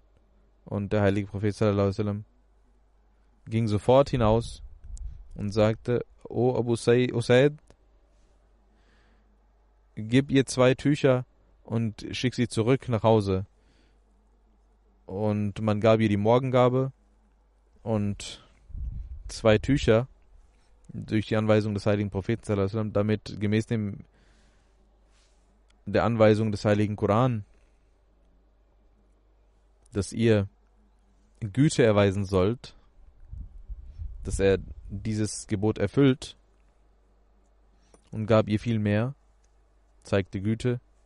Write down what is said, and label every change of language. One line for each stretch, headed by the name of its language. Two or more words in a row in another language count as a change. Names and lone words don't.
German: Und der heilige Prophet sallallahu ging sofort hinaus und sagte, O Abu Usaid, gib ihr 2 Tücher und schick sie zurück nach Hause. Und man gab ihr die Morgengabe und 2 Tücher durch die Anweisung des heiligen Propheten
Arabic: صلى الله عليه وسلم,
German: damit gemäß der Anweisung des heiligen Koran, dass ihr Güte erweisen sollt, dass er dieses Gebot erfüllt, und gab ihr viel mehr, zeigte Güte.